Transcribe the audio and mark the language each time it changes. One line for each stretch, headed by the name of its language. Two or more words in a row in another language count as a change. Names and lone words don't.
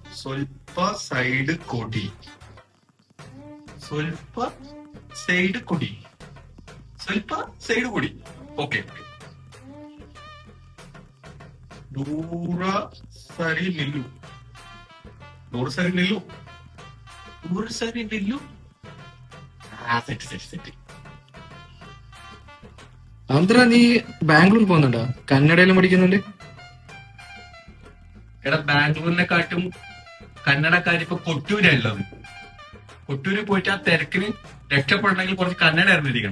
Kannada: ಸ್ವಲ್ಪ ಸೈಡ್ ಕೊಡಿ ಸ್ವಲ್ಪ ಸೈಡ್ ಕೊಡಿ ಸ್ವಲ್ಪ ಸೈಡ್ ಕೊಡಿ ಓಕೆ ದೂರ ಸರಿ ನಿಲ್ಲು ದೂರ ಸರಿ ನಿಲ್ಲು ದೂರ ಸರಿ ನಿಲ್ಲು
English: set set set
Malayalam: ആന്ധ്ര നീ ബാംഗ്ലൂർ പോകുന്നുണ്ടോ? കന്നഡയിലും പഠിക്കുന്നുണ്ട്. എടാ ബാംഗ്ലൂരിനെക്കാട്ടും കന്നഡക്കാരിപ്പോ കൊട്ടൂരുള്ളത്. കൊട്ടൂര് പോയിട്ട് ആ തിരക്കിന് രക്ഷപ്പെടണമെങ്കിൽ കുറച്ച് കന്നഡ അറിഞ്ഞിരിക്കണം.